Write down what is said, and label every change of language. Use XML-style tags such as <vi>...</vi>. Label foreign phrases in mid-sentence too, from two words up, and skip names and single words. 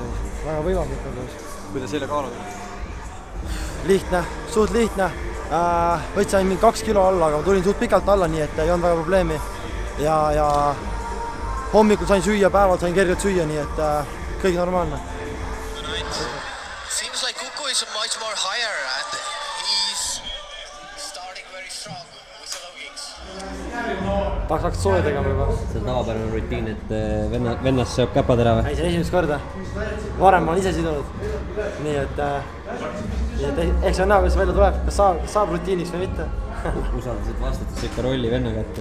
<et>Väga võimalik. Kuidas selle kaalud? Lihtne, suht lihtne. Võtsin mingi 2 kilo alla, aga tulin suht pikalt alla, nii et ei olnud väga probleemi. Ja hommikul sain süüa, päeval sain kergelt süüa, nii et kõik normaalne.</et> <en>Seems like Kuku is much more higher and he's starting very strong with the low kicks.</en> <et>Tahaks hakata sooja tegema juba. See on tavapärane rutiin, et vennas sööb käpatera või? Ei, see on esimest korda. Varem ma olen ise sidunud. Nii et eks see on näha, mis välja tuleb, kas saab rutiiniks või mitte. Usaldasid vastatud ikka rolli venna kätte?</et>